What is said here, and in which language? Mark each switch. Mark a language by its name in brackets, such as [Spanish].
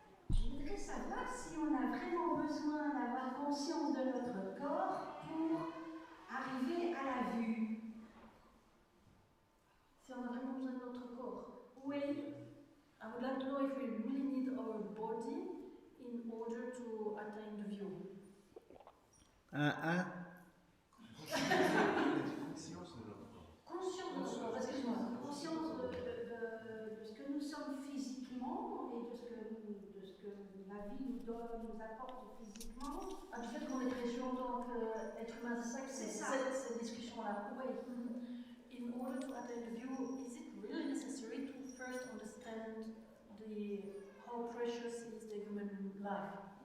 [French] Je voudrais savoir si on a vraiment besoin d'avoir conscience de notre corps pour arriver à la vue. Si on a vraiment besoin de notre corps. Oui. [English] I would like to know if we really need our body in order to attain the view. [French] conscience de notre corps. Conscience de notre corps, excuse-moi. Conscience de ce que nous sommes physiquement et de ce que la vie nous donne, nous apporte physiquement. Ah, du fait qu'on est précieux en tant qu'être humain, c'est ça que C'est ça. cette discussion-là. Oui. [English] In order to attain the view, is it really necessary to first understand how precious is the human life?